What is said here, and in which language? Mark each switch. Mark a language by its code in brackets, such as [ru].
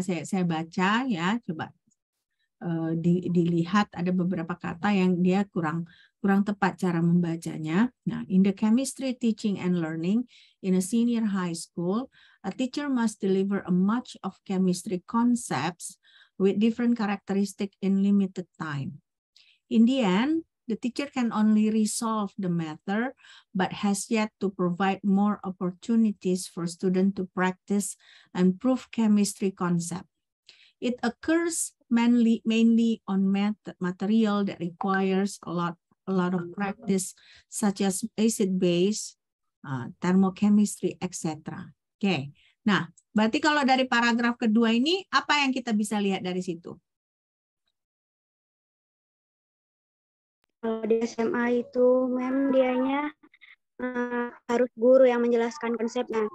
[id] Saya baca ya, coba dilihat ada beberapa kata yang dia kurang tepat cara membacanya. [en] Nah, in the chemistry teaching and learning in a senior high school, a teacher must deliver a much of chemistry concepts with different characteristics in limited time. In the end, the teacher can only resolve the matter, but has yet to provide more opportunities for students to practice and prove chemistry concept. It occurs mainly on material that requires a lot of practice, such as acid-base, thermochemistry, etc. [id] Oke. Nah, berarti kalau dari paragraf kedua ini, apa yang kita bisa lihat dari situ? Kalau di SMA itu, mem, dianya harus guru yang menjelaskan konsepnya.